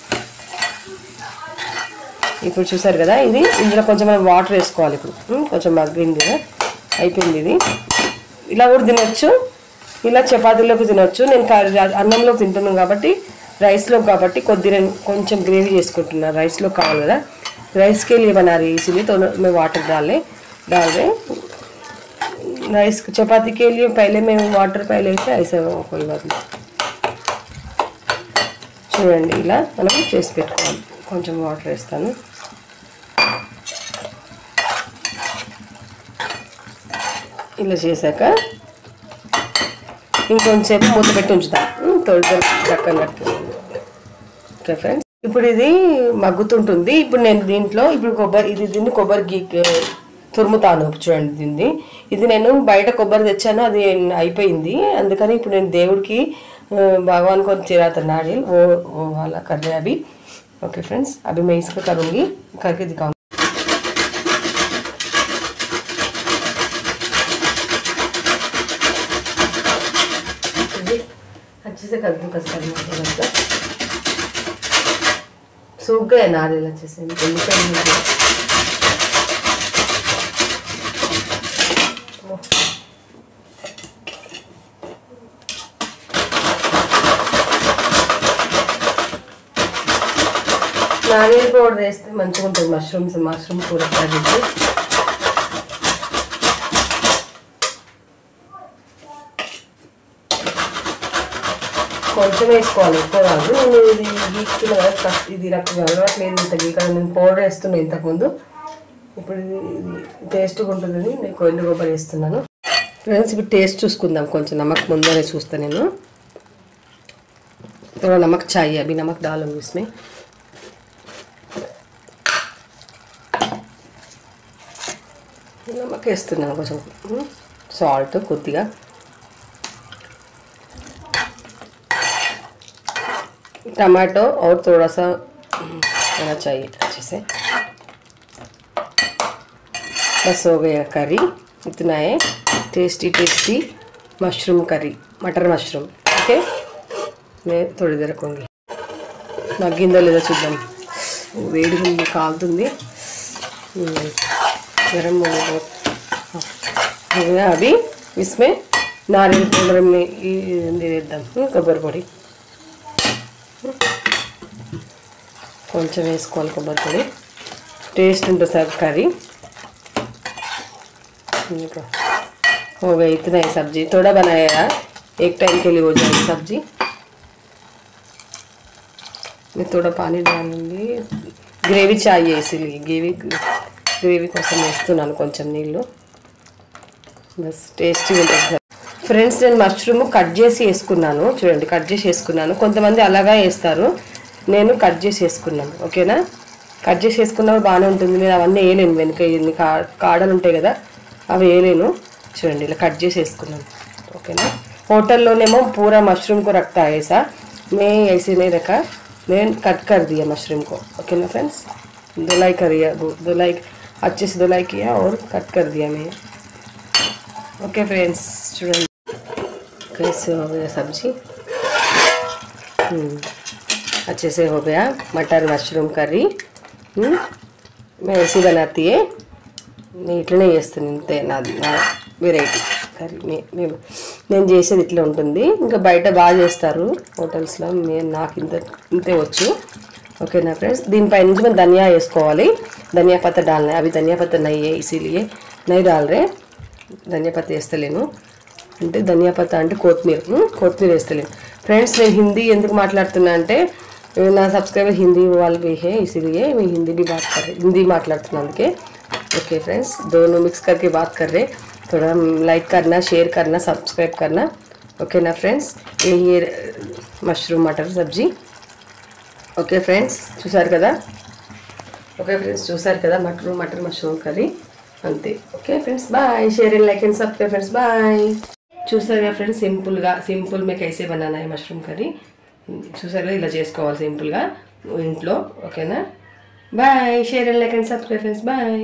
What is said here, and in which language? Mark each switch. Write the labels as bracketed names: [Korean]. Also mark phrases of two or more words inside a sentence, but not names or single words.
[Telugu] ఇప్పుడు చూసారు కదా ఇది ఇందులో కొంచెం వాటర్ వేసుకోవాలి ఇప్పుడు కొంచెం మగ్గింది కదా అయిపోయింది ఇది ఇలా కూడా తినొచ్చు ఇలా చపాతీలోకి తినొచ్చు నేను అన్నంలో తింటున్నాను కాబట్టి రైస్లో కాబట్టి కొద్దిగా కొంచెం గ్రేవీ చేసుకుంటున్నాను రైస్లో కావాలి కదా రైస్ [Hindi] के लिए बना रही इसलिए तो मैं वाटर डाल रहे राइस चपाती के लिए पहले मैं वाटर पहले से ऐसा कोई बात नहीं [Telugu] చూడండి ఇలా మనం చేసి పెట్టుకోవాలి కొంచెం వాటర్ వేస్తాను ఇలా చేశాక ఇంకొంచెంసేపు మూత పెట్టి ఉంచుతాం దక్కన [English] okay friends [Telugu] ఇప్పుడు ఇది మగ్గుతుంటుంది ఇప్పుడు నేను దీంట్లో దీన్ని కొబ్బరి తురుముతాను చూడండి ఇది నేను బయట కొబ్బరి తెచ్చాను అది అయిపోయింది అందుకని ఇప్పుడు నేను దేవుడికి [Hindi] भगवान को चढ़ाता नारियल वो वाला कर रहे हैं अभी [English] okay friends, [Hindi] अभी मैं इसको करूँगी, करके दिखाऊंगी। अच्छे से कद्दूकस करना है, सूख गए नारियल अच्छे से, [Telugu] నారియల్ పౌడర్ వేస్తే మంచిగా ఉంటుంది మష్రూమ్ కూర కర్రీకి. కొంచెం వేసుకోవాలి, ఎక్కువ కాదు. నేను ఇది గీక్కుతున్నా కదా, ఇది నాకు అలవాట్లేదు ఇంత గీక. నేను పౌడర్ వేస్తున్నాను ఇంతకుముందు, ఇప్పుడు ఇది టేస్ట్గా ఉంటుందని నేను ఎండు కొబ్బరి వేస్తున్నాను. ఫ్రెండ్స్ ఇప్పుడు టేస్ట్ చూసుకుందాం, కొంచెం నమక్ ముందరే చూస్తాను నేను. [Hindi] थोड़ा नमक चाहिए, अभी नमक डालूंगी इसमें। [Telugu] नमक వేస్తున్నాను కొంచెం, సాల్ట్ కొద్దిగా, [Hindi] टमाटो और थोड़ा सा होना चाहिए अच्छे से। बस हो गया करी, इतना है। [English] tasty tasty mushroom curry, मटर मशरूम। [Hindi] ओके, मैं थोड़ी देर रखूँगी, [Telugu] మగ్గిందో లేదో చూద్దాం. వేడిగా ఉంది, కాలుతుంది, [Hindi] गरम हो गया। अभी इसमें नारियल पाउडर में दे देता हूँ, [Telugu] కొబ్బరి పొడి కొంచెం వేసుకోవాలి. కొబ్బరి పొడి టేస్ట్ ఉంటుంది సార్ కర్రీ। [Hindi] हो गया, इतना ही सब्जी थोड़ा बनाया, एक टाइम के लिए हो जाएगी सब्जी। मैं थोड़ा पानी डालूंगी, ग्रेवी चाहिए इसीलिए ग्रेवी [Telugu] కోసం వేస్తున్నాను కొంచెం నీళ్ళు, బస్ టేస్టీ ఉంటుంది సార్। ఫ్రెండ్స్ నేను మష్రూమ్ కట్ చేసి వేసుకున్నాను, చూడండి కట్ చేసి వేసుకున్నాను। కొంతమంది అలాగా వేస్తారు, నేను కట్ చేసి వేసుకున్నాను। ఓకేనా, కట్ చేసి వేసుకున్నప్పుడు బాగానే ఉంటుంది। నేను అవన్నీ వేయలేను, వెనుక ఇన్ని కాడలు ఉంటాయి కదా, అవి వేయలేను। చూడండి ఇలా కట్ చేసి వేసుకున్నాను। ఓకేనా, హోటల్లోనేమో పూరా మష్రూమ్ [Hindi] को रखता है ऐसा, मैं ऐसे नहीं रखा, मैं कट कर दिया मशरूम को। ओके ना फ्रेंड्स, धुलाई करिए, धुलाई अच्छे से धुलाई किया और कट कर दिया मैं। [English] okay friends, [Hindi] चूड़िए कैसे हो गया सब्जी, अच्छे से हो गया मटर मशरूम करी। मैं ऐसी बनाती है, [Telugu] నేను ఇట్లనే చేస్తాను, ఇంతే నా వెరైటీ కర్రీ। నేను చేసేది ఇట్లా ఉంటుంది, ఇంకా బయట బాగా చేస్తారు హోటల్స్లో, నాకు ఇంతే వచ్చు। ఓకేనా ఫ్రెండ్స్, దీనిపై నుంచి మనం ధనియా వేసుకోవాలి, [Hindi] धनिया पत्ता डालना है। अभी धनिया पत्ता नहीं है इसीलिए नहीं डाल रहे, धनिया पत्ता [Telugu] వేస్తలేను, అంటే [Hindi] धनिया पत्ता [Telugu] అంటే కొత్తిమీర వేస్తలేను। ఫ్రెండ్స్ నేను హిందీ ఎందుకు మాట్లాడుతున్నా అంటే నా సబ్స్క్రైబర్ హిందీ వాళ్ళు [Hindi] भी है, इसीलिए मैं हिंदी भी बात कर रही, हिंदी [Telugu] మాట్లాడుతున్నా అందుకే। [English] okay friends, [Hindi] दोनों मिक्स करके बात कर रहे, थोड़ा लाइक करना, शेयर करना, सब्सक्राइब करना। ओके ना फ्रेंड्स, ये मशरूम मटर सब्जी। [English] okay friends, [Telugu] చూసారు కదా, [English] okay friends [Telugu] చూసారు కదా మటర్ మష్రూమ్ కర్రీ అంతే। [English] okay friends, bye, share and like and subscribe friends, bye. [Telugu] చూసారు కదా [Hindi] ఫ్రెండ్స్, సింపుల్ में कैसे बनाना है मशरूम करी, [Telugu] చూసారు కదా, ఇలా చేసుకోవాలి సింపుల్గా ఇంట్లో। [English] okay-na, bye, share and like and subscribe friends, bye.